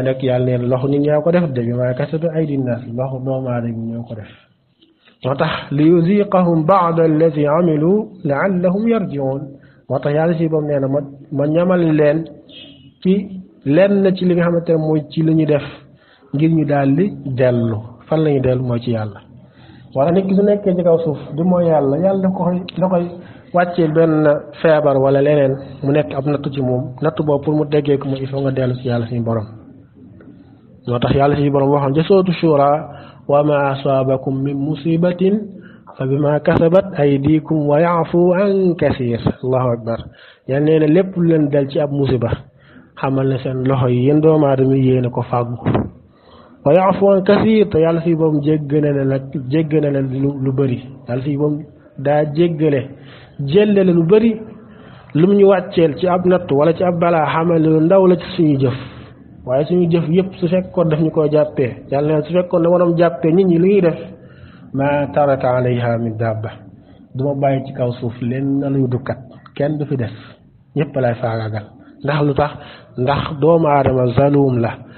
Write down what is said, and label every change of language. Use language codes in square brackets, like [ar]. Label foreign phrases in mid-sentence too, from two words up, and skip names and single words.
[wo] nag yàlla neen loxo nit ñaa ko def de [ar] بما كسبت أيدي الناس [wo] loxo doomu aadama ñoo ko def moo tax [ar] ليذيقهم بعض الذي عملوا لعلهم يرجعون [wo] moo tax yàlla si boobu nee na ma ñamal leen ci lenn ci li nga xamante ne mooy ci li ñu def ngir ñu daal di dellu fan la ñu dellu mooy ci yàlla wala nit ki su nekkee ci kaw suuf di mooy yàlla da koy wàccee benn feebar wala leneen mu nekk ab nattu ci moom nattu boobu pour mu déggee ko mooy [fr] il faut [wo] nga dellu ci yàlla suñu borom moo tax yàlla suñu borom waxoon ca sootu shura [ar] وما أصابكم من مصيبة فبما كسبت أيديكم ويعفو عن كثير الله أكبر [wo] yàlla nee na lépp lu leen dal ci ab musiba xamal ne seen loxo yi yéen doomu aadama yi yéen a ko fàggu [ar] ويعفو عن كثير [wo] te yàlla si boobu jéggale la lu bëri yàlla si boobu daa jéllale lu bëri lu mu ñu wàcceel ci ab natt wala ci ab balaa xamal ne lu ndaw la ci suñu jëf waaye suñu jëf yëpp su fekkoon daf ñu koo jàppee yàlla ne su fekkoon ne waroon jàppee nit ñi lu ñuy def [ar] ما ترك عليها من دابة [wo] duma bàyyi ci kaw suuf leen na luy dukkat kenn du fi def ñëpp lay faagaagal ndax lu tax ndax doomu aadama zalum la